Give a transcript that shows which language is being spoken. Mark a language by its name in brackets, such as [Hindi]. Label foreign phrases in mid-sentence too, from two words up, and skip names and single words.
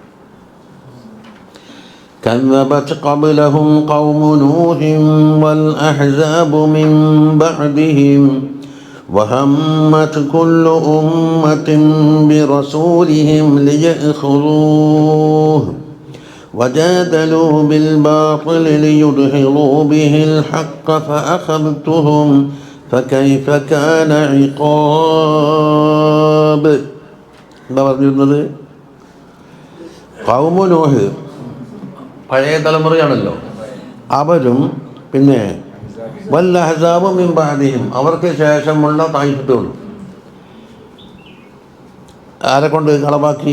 [Arabic] كذبت قبلهم قوم نوح والأحزاب من بعدهم وهمت كل أمة برسولهم ليأخذوه وجادلوا بالباطل ليدحضوا به الحق فأخذتهم فكيف كان عقاب. [Malayalam] എന്താ പറഞ്ഞിരുന്നത്? [Arabic] قوم نوح [Malayalam] പഴയ തലമുറയാണല്ലോ. അവരും പിന്നെ [Arabic] والأحزاب من بعدهم [Malayalam] അവർക്ക് ശേഷമുള്ള തായിഫത്തുകളും ആരെ കൊണ്ട് കളവാക്കി?